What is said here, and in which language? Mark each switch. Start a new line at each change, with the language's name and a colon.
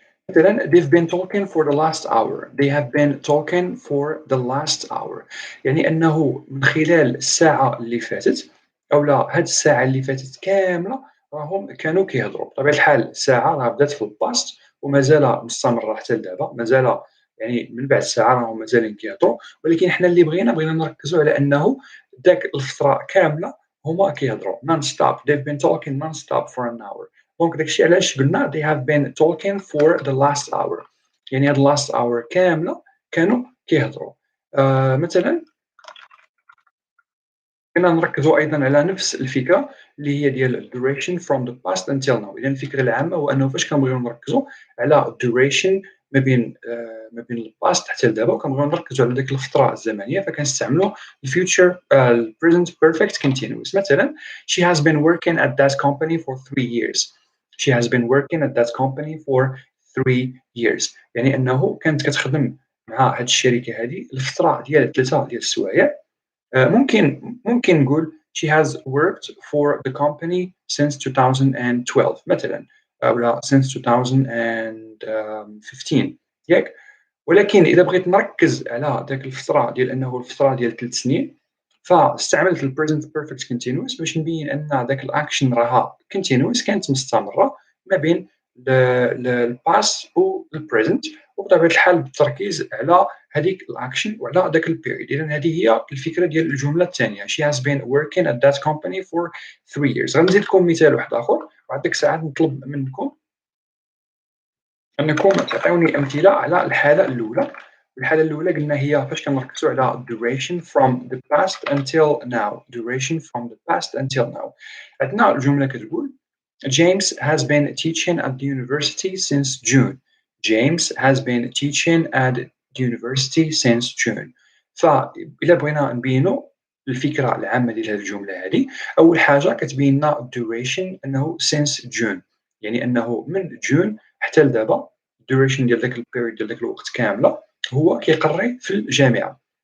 English: مثلا they've been talking for the last hour. They have been talking for the last hour.
Arabic: يعني أنه من خلال الساعة اللي فاتت أولا هاد الساعة اللي فاتت كاملة راهم كانوا كيهضروا. بطبيعة الحال الساعة راه بدات في الباست ومازال مستمرة حتى لدابا، مازال يعني من بعد الساعة راهم مازالين كيهضروا، ولكن حنا اللي بغينا نركزوا على أنه داك الفترة كاملة هما كيهضروا non stop.
English: They've been talking non stop for an hour.
Arabic: دونك داكشي علاش قلنا
English: they have been talking for the last hour، يعني هاد last hour
Arabic: كاملة كانوا كيهضروا. مثلا بغينا نركزوا أيضا على نفس الفكرة اللي هي ديال
English: duration from the past until now.
Arabic: إذا الفكرة العامة هو أنه فاش كنبغيو نركزوا على duration ما بين الباست حتى لدابا، وكنبغيو نركزوا على ديك الفتره الزمنيه، فكنستعملوا الفيوتشر البريزنت بيرفكت كونتينوس.
English: مثلا she has been working at that company for 3 years. she has been working at that company for 3 years.
Arabic: يعني انه كانت كتخدم مع هاد الشركه هذه لفتره ديال 3 ديال السوايع. ممكن نقول
English: she has worked for the company since 2012
Arabic: مثلا، ولا since 2015 ياك. ولكن اذا بغيت نركز على ذاك الفتره ديال انه الفتره ديال 3 سنين، فاستعملت البريزنت بيرفكت كونتينوس باش نبين ان ذاك الاكشن راها كونتينوس، كانت مستمره ما بين الباست والبريزنت، وبطبيعه الحال بالتركيز على هذيك الاكشن وعلى ذاك البيريود. اذا هذه هي الفكره ديال الجمله الثانيه.
English: she has been working at that company for 3 years.
Arabic: غنزيد لكم مثال واحد اخر، وعاد ديك الساعات نطلب منكم انكم تعطيوني امثله على الحاله الاولى. الحاله الاولى قلنا هي فاش كنركزوا على
English: duration from the past until now. duration from the past until now.
Arabic: عندنا الجمله كتقول
English: James has been teaching at the university since June. James has been teaching at the university since June.
Arabic: فإلا بغينا نبينوا الفكرة العامة ديال هذه الجملة هذه، أول حاجة كتبين لنا duration أنه since June، يعني أنه من جون حتى لدابا duration ديال داك البيريود ديال داك الوقت كاملة هو كيقري في الجامعة.